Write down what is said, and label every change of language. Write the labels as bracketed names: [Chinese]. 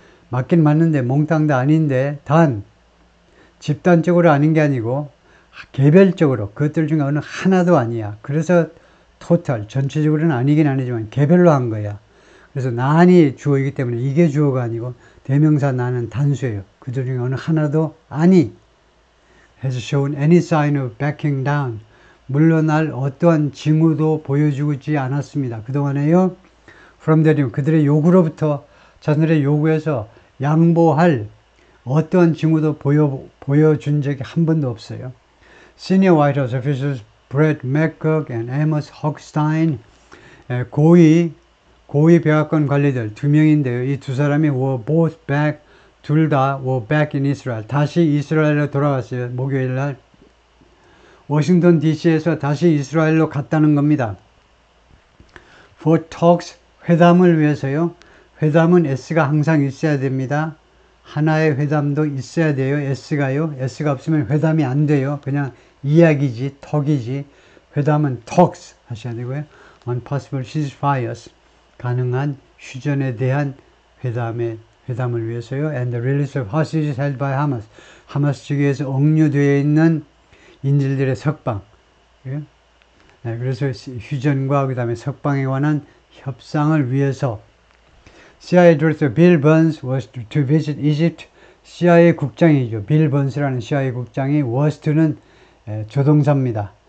[Korean] 맞긴 맞는데 몽땅 다 아닌데 단 집단적으로 아닌 게 아니고 개별적으로 그것들 중에 어느 하나도 아니야. 그래서 토탈 전체적으로는 아니긴 아니지만 개별로 한 거야. 그래서 난이 주어이기 때문에 이게 주어가 아니고 대명사 나는 단수예요. 그들 중에 어느 하나도 아니 [English] has shown any sign of backing down. [Korean] 물러날 어떠한 징후도 보여주지 않았습니다. 그동안에요. [English] from their [Korean] 그들의 요구로부터 자신들의 요구에서 양보할 어떠한 징후도 보여준 적이 한 번도 없어요. [English] Senior White House officials Brett McGurk and Amos Hochstein [Korean] 고위 백악관 관리들 두 명인데요. 이 두 사람이 [English] were both back [Korean] 둘 다 [English] were back in Israel. [Korean] 다시 이스라엘로 돌아왔어요. 목요일 날 워싱턴 DC에서 다시 이스라엘로 갔다는 겁니다. [English] For talks [Korean] 회담을 위해서요. 회담은 S가 항상 있어야 됩니다. 하나의 회담도 있어야 돼요. S가요. S가 없으면 회담이 안 돼요. 그냥 이야기지, 턱이지. 회담은 talks 하셔야 되고요. [English] On possible ceasefires. [Korean] 가능한 휴전에 대한 회담을 위해서요. [English] And the release of hostages held by Hamas. [Korean] 하마스 측에서 억류되어 있는 인질들의 석방. 예? 네, 그래서 휴전과 그 다음에 석방에 관한 협상을 위해서 [English] CIA Director Bill Burns was to visit Egypt. [Korean] CIA 국장이죠. 빌 번스라는 CIA 국장이 was는 조동사입니다.